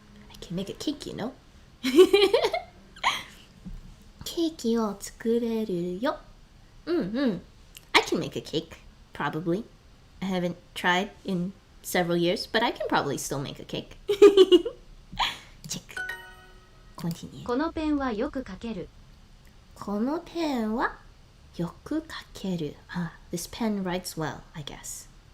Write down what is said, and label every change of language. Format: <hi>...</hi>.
<en>I can make a cake, you know?</en> <ja>ケーキを作れるよ。</ja> <en>I can make a cake, probably. I haven't tried in several years, but I can probably still make a cake. Check. Continue.</en> <ja>このペンはよく書ける。このペンはよく書ける。</ja> <en>This pen writes well, I guess.</en>